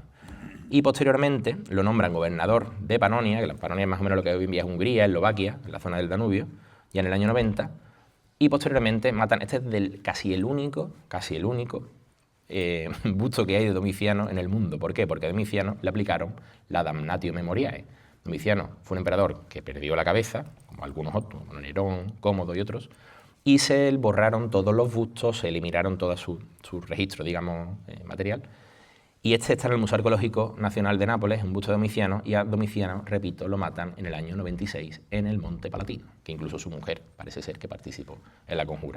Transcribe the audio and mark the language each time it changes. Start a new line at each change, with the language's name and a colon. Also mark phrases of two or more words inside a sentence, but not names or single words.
Spanish: Y posteriormente lo nombran gobernador de Panonia, que la Panonia es más o menos lo que hoy en día es Hungría, Eslovaquia, en la zona del Danubio, ya en el año 90, y posteriormente matan, este es casi el único busto que hay de Domiciano en el mundo. ¿Por qué? Porque a Domiciano le aplicaron la
Latin: damnatio memoriae.
Spanish: Domiciano fue un emperador que perdió la cabeza, como algunos otros, como Nerón, Cómodo y otros, y se borraron todos los bustos, se eliminaron todo su registro, digamos, material. Y este está en el Museo Arqueológico Nacional de Nápoles, un busto de Domiciano, y a Domiciano, repito, lo matan en el año 96 en el Monte Palatino, que incluso su mujer parece ser que participó en la conjura.